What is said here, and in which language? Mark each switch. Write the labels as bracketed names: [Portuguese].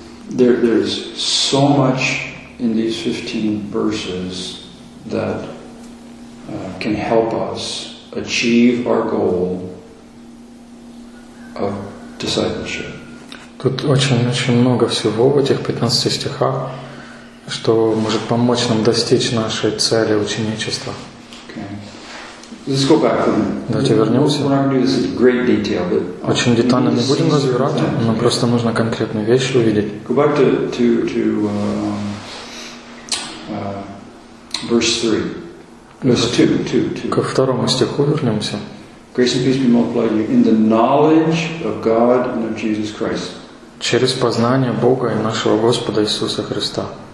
[English] There's so much in these 15 verses that can help us achieve our goal of discipleship. [Russian] Тут очень-очень много всего в этих 15 стихах, что может помочь нам достичь нашей цели ученичества. [English] Let's go back. [Russian] Давайте вернемся. [English] We're not going to do this in great detail, but [Russian] очень детально не будем разбирать. Но просто нужно конкретную вещь увидеть. [English] Go back to verse 3. Two. [Russian] Ко второму стиху вернемся. [English] Grace and peace be multiplied to you in the knowledge of God and of Jesus Christ. [Russian] Через познание Бога и нашего Господа Иисуса Христа.